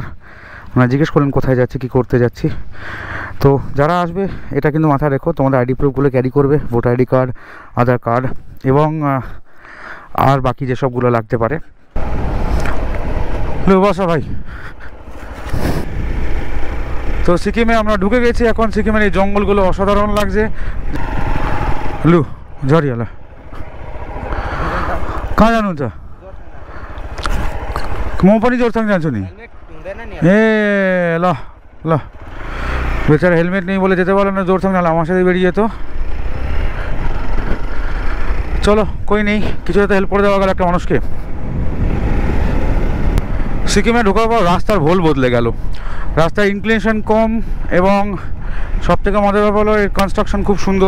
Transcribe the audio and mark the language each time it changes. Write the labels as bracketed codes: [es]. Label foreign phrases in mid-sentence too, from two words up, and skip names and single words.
[bn] ওনারা জিজ্ঞেস করলেন কোথায় যাচ্ছি, কী করতে যাচ্ছি। তো যারা আসবে এটা কিন্তু মাথায় রেখো, তোমাদের আইডি প্রুফগুলো ক্যারি করবে, ভোটার আইডি কার্ড, আধার কার্ড এবং আর বাকি যেসবগুলো লাগতে পারে। বসা ভাই। তো সিকিমে আমরা ঢুকে গেছি, এখন সিকিমের এই জঙ্গলগুলো অসাধারণ লাগছে। [ne] लु झरिहाल्यो कहाँ जानुहुन्छ? म पनि जोरथाङ जान्छु नि। ए ल ल बेचारा [bn] हेलमेट নেই বলে যেতে পারলো না जोरथाङ, নাহলে আমার সাথে বেরিয়ে যেত। চলো কই নেই, কিছু তো হেল্প করে দেওয়া গেল একটা মানুষকে। সিকিমে ঢোকার পর রাস্তার ভোল বদলে গেল, রাস্তার ইনক্লিনেশন কম এবং সবথেকে মজার ব্যাপার হলো এর কনস্ট্রাকশন খুব সুন্দর।